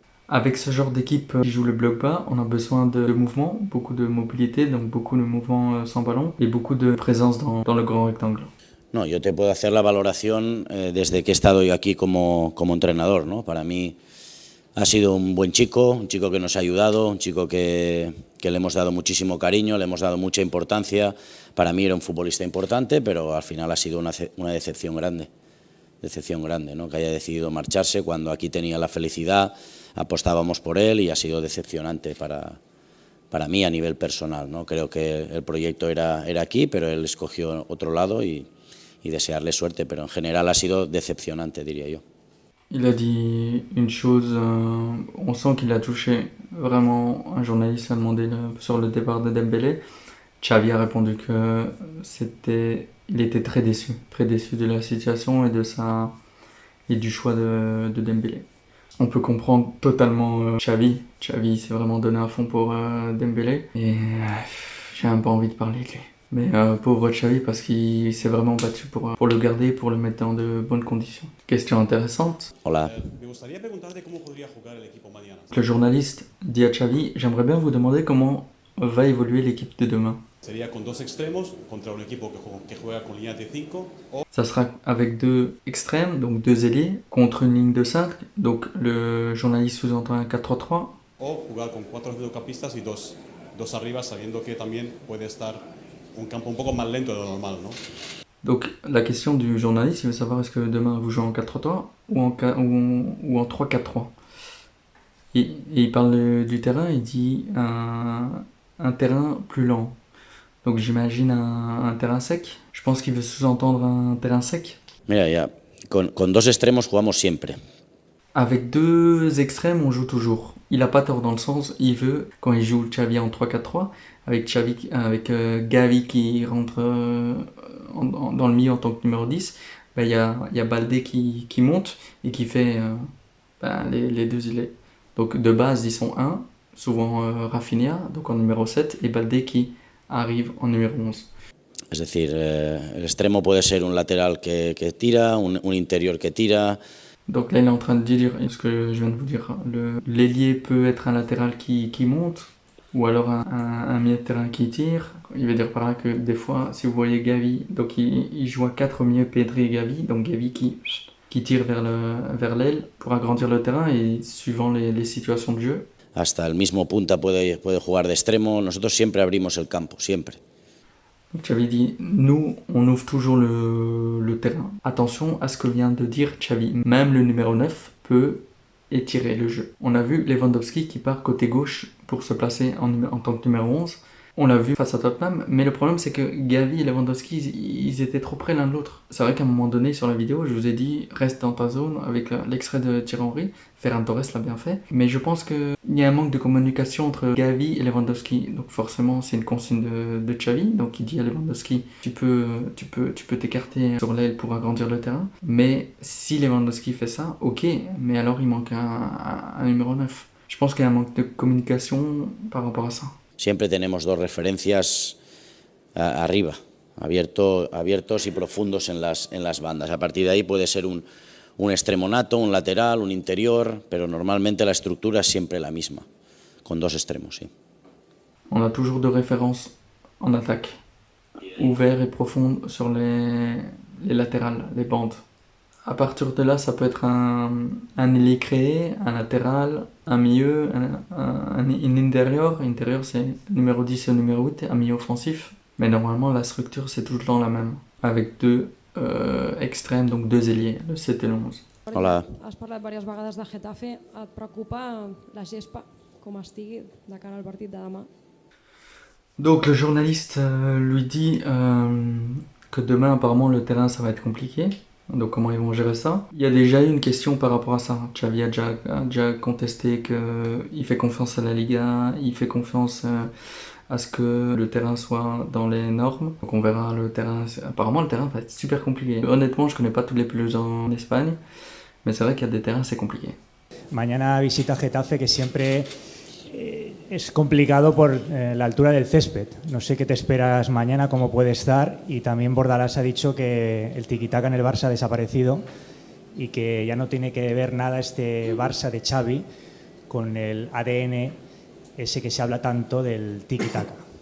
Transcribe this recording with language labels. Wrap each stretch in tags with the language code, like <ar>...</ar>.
<fr>Avec ce genre d'équipe qui joue le bloc bas, on a besoin de mouvement, beaucoup de mobilité, donc beaucoup de mouvement sans ballon et beaucoup de présence dans le grand rectangle.</fr> <es>No, yo te puedo hacer la valoración desde que he estado yo aquí como entrenador, ¿no? Para mí ha sido un buen chico, un chico que nos ha ayudado, un chico que le hemos dado muchísimo cariño, le hemos dado mucha importancia. Para mí era un futbolista importante, pero al final ha sido una decepción grande, ¿no? Que haya decidido marcharse cuando aquí tenía la felicidad, apostábamos por él y ha sido decepcionante para mí a nivel personal, ¿no? Creo que el proyecto era aquí, pero él escogió otro lado y desearle suerte, pero en general ha sido decepcionante, diría yo.</es> <fr>Il a dit une chose, on sent qu'il a touché. Vraiment, un journaliste a demandé sur le départ de Dembélé. Xavi a répondu que il était très déçu de la situation et du choix de Dembélé. On peut comprendre totalement Xavi. Xavi s'est vraiment donné à fond pour Dembélé et j'ai un peu envie de parler de lui. Mais pauvre Xavi parce qu'il s'est vraiment battu pour le garder, pour le mettre dans de bonnes conditions. Question intéressante.</fr> <es>Hola. Me gustaría preguntarte cómo podría jugar el equipo mañana.</es> <fr>Le journaliste dit à Xavi, j'aimerais bien vous demander comment va évoluer l'équipe de demain.</fr> <es>Sería con 2 extremos contra un equipo que juega con línea de 5 o</es> <fr>Ça sera avec 2 extrêmes, donc 2 ailiers, contre une ligne de 5. Donc le journaliste sous-entend un 4-3-3.</fr> <es>o jugar con 4 mediocampistas y dos arriba, sabiendo que también puede estar un campo un poco más lento de lo normal, ¿no?</es> <fr>Donc la question du journaliste, il veut savoir est-ce que demain vous jouez en 4-3-3 ou en 3-4-3. Et il parle du terrain, il dit un terrain plus lent. Donc j'imagine un terrain sec. Je pense qu'il veut sous-entendre un terrain sec.</fr> <es>Mira, ya, con 2 extremos jugamos siempre.</es> <fr>Avec 2 extrêmes, on joue toujours. Il a pas tort dans le sens, il veut, quand il joue Xavi en 3-4-3, avec Gavi qui rentre dans le milieu en tant que numéro 10, il y a Balde qui monte et qui fait les 2 ailiers. Donc de base, ils sont 1, souvent Rafinha, donc en numéro 7, et Balde qui arrive en numéro 11.</fr> <es>Es decir, el extremo puede ser un lateral que tira, un interior que tira.</es> <fr>Donc là, il est en train de dire ce que je viens de vous dire. L'ailier peut être un latéral qui monte, ou alors un milieu de terrain qui tire. Il veut dire par là que des fois, si vous voyez Gavi, donc il joue à 4 au milieu, Pedri et Gavi, donc Gavi qui tire vers l'aile pour agrandir le terrain et suivant les situations de jeu.</fr> <es>Hasta el mismo punta puede jugar de extremo. Nosotros siempre abrimos el campo, siempre.</es> <fr>Donc Xavi dit, nous, on ouvre toujours le terrain. Attention à ce que vient de dire Xavi. Même le numéro 9 peut étirer le jeu. On a vu Lewandowski qui part côté gauche pour se placer en tant que numéro 11. On l'a vu face à Tottenham, mais le problème c'est que Gavi et Lewandowski, ils étaient trop près l'un de l'autre. C'est vrai qu'à un moment donné sur la vidéo, je vous ai dit reste dans ta zone avec l'extrait de Thierry Henry. Ferran Torres l'a bien fait, mais je pense qu'il y a un manque de communication entre Gavi et Lewandowski. Donc forcément c'est une consigne de Xavi, donc il dit à Lewandowski tu peux t'écarter sur l'aile pour agrandir le terrain. Mais si Lewandowski fait ça, ok, mais alors il manque un numéro 9. Je pense qu'il y a un manque de communication par rapport à ça.</fr> <es>Siempre tenemos dos referencias arriba, abiertos y profundos en las bandas. A partir de ahí puede ser un extremo nato, un lateral, un interior, pero normalmente la estructura es siempre la misma, con dos extremos, sí.</es> <fr>On a toujours deux références en attaque, ouvert et profond sur les latérales, les bandes. À partir de là, ça peut être un ailier créé, un latéral, un milieu, un intérieur. Intérieur, c'est numéro 10 et numéro 8, un milieu offensif. Mais normalement, la structure, c'est tout le temps la même. Avec deux extrêmes, donc deux ailiers, le 7 et le 11.</fr> <ca>Hola. Has parlat diverses vegades de Getafe. Et preocupa la gespa, com estigui, de cara al partit de demà?</ca> <fr>Donc le journaliste lui dit que demain, apparemment, le terrain, ça va être compliqué. Donc comment ils vont gérer ça? Il y a déjà eu une question par rapport à ça. Xavi a déjà contesté qu'il fait confiance à la Liga, il fait confiance à ce que le terrain soit dans les normes. Donc on verra le terrain. Apparemment le terrain va être super compliqué. Honnêtement, je connais pas toutes les pelouses en Espagne, mais c'est vrai qu'il y a des terrains, c'est compliqué.</fr> <es>Mañana visita Getafe, que siempre es complicado por la altura del césped. No sé qué te esperas mañana, cómo puede estar. Y también Bordalás ha dicho que el tiquitaca en el Barça ha desaparecido y que ya no tiene que ver nada este Barça de Xavi con el ADN ese que se habla tanto del tiquitaca.</es>